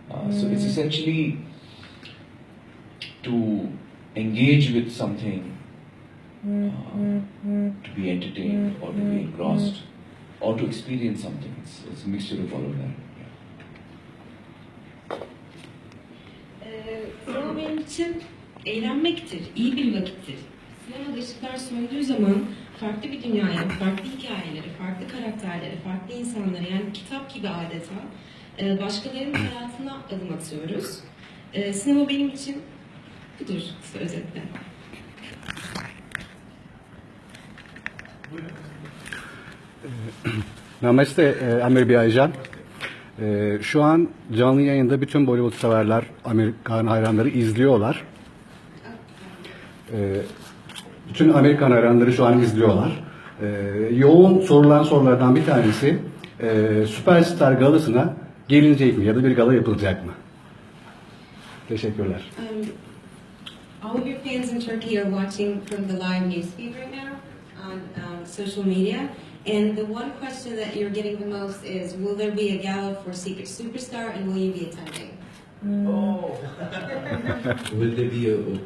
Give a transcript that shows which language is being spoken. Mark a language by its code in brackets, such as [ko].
[en] So it's essentially to engage with something, to be entertained or to be engrossed or to experience something. It's a mixture of all of that. [tr] Sinema benim için eğlenmektir, iyi bir vakittir. Sinemada ışıklar söndüğü zaman farklı bir dünyaya, farklı hikayeleri, farklı karakterleri, farklı insanları, yani kitap gibi adeta başkalarının hayatına adım atıyoruz. Sinema benim için budur özetle. Namaste Aamir Bey Aycan. Şu an canlı yayında bütün Bollywood severler, Amerikan hayranları izliyorlar. Bütün Amerikan hayranları şu an izliyorlar. Yoğun sorulan sorulardan bir tanesi Süperstar galasına gelinecek mi ya da bir gala yapılacak mı? Teşekkürler. [en] All of your fans in Turkey are watching from the live newsfeed right now on social media. And the one question that you're getting the most is, will there be a gala for Secret Superstar and will you be attending? Oh. Will there be